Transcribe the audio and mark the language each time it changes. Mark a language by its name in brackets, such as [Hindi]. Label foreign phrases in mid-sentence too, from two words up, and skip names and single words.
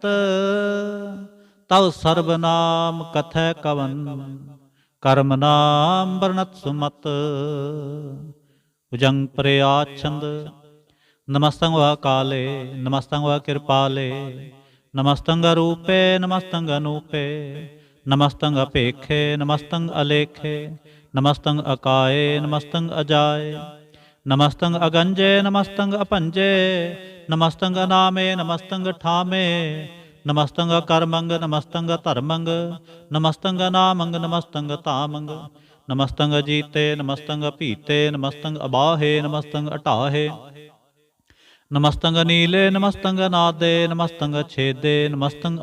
[Punjabi] ਤਵ ਸਰਬ ਨਾਮ ਕਥੈ ਕਵਨ, ਕਰਮ ਨਾਮ ਵਰਣਤ ਸੁਮਤ। ਭੁਜੰਗ ਪ੍ਰਿਆਛੰਦ। ਨਮਸਤੰ ਵਾ ਕਾਲੇ, ਨਮਸਤੰ ਵਾ ਕਿਰਪਾਲੇ। ਨਮਸਤੰ ਰੂਪੇ, ਨਮਸਤੰ ਅਨੂਪੇ। ਨਮਸਤੰ ਅਪੇਖੇ, ਨਮਸਤੰ ਅਲੇਖੇ। ਨਮਸਤੰਗ ਅਕਾਏ ਨਮਸਤੰਗ ਅਜਾਏ, ਨਮਸਤੰਗ ਅਗੰਜੇ ਨਮਸਤੰਗ ਅਪੰਜੇ, ਨਮਸਤੰਗ ਅਨਾਮੇ ਨਮਸਤੰਗ ਠਾਮੇ, ਨਮਸਤੰਗ ਅਕਰਮੰਗ ਨਮਸਤੰਗ ਧਰਮੰਗ, ਨਮਸਤੰਗ ਅਨਾਮੰਗ ਨਮਸਤੰਗ ਤਾਮੰਗ, ਨਮਸਤੰਗ ਅਜੀਤੇ ਨਮਸਤੰਗ ਅਪੀਤੇ, ਨਮਸਤੰਗ ਅਬਾਹੇ ਨਮਸਤੰਗ ਅਟਾਹੇ, ਨਮਸਤੰਗ ਨੀਲੇ ਨਮਸਤੰਗ ਨਾਦੇ, ਨਮਸਤੰਗ ਛੇਦੇ ਨਮਸਤੰਗ